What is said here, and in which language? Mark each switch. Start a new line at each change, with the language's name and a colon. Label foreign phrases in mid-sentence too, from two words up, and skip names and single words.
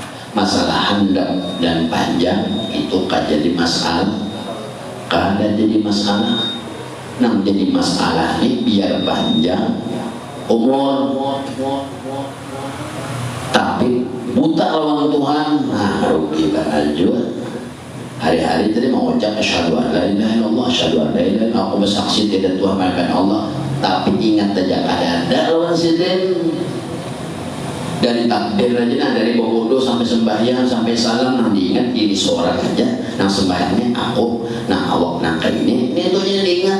Banjar: Masalah handap dan panjang itu kan jadi masalah, kan jadi masalah. Nang jadi masalah nih biar panjang umur tapi buta lawan Tuhan, nah rugi kan aja. Hari-hari tadi mau ucap
Arabic: أشهد أن لا إله إلا الله, أشهد أن لا إله إلا الله,
Indonesian: aku bersaksi tidak Tuhan melainkan Allah, tapi ingat aja ada lawan sidin.
Banjar: Dari takbir aja, nah dari bobodo sampai sembahyang sampai salam, nah diingat diri seorang aja, nah sembahyangnya aku, nah awak nangka ini tuh yang diingat.